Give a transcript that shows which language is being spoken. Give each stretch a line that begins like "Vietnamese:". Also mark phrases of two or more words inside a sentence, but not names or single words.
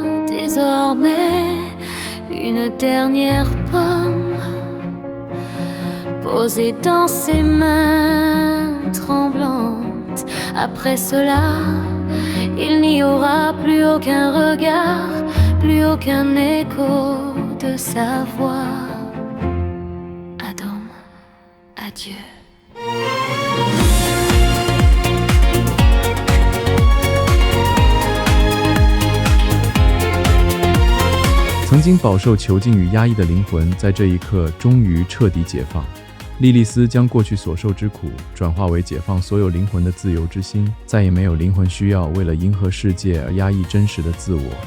French: Désormais, une dernière pomme posée dans ses mains tremblantes. Après cela, Il n'y aura plus aucun regard, plus aucun écho de sa voix. Adam, adieu.
Chinese: 曾经饱受囚禁与压抑的灵魂，在这一刻终于彻底解放。莉莉丝将过去所受之苦转化为解放所有灵魂的自由之心，再也没有灵魂需要为了迎合世界而压抑真实的自我。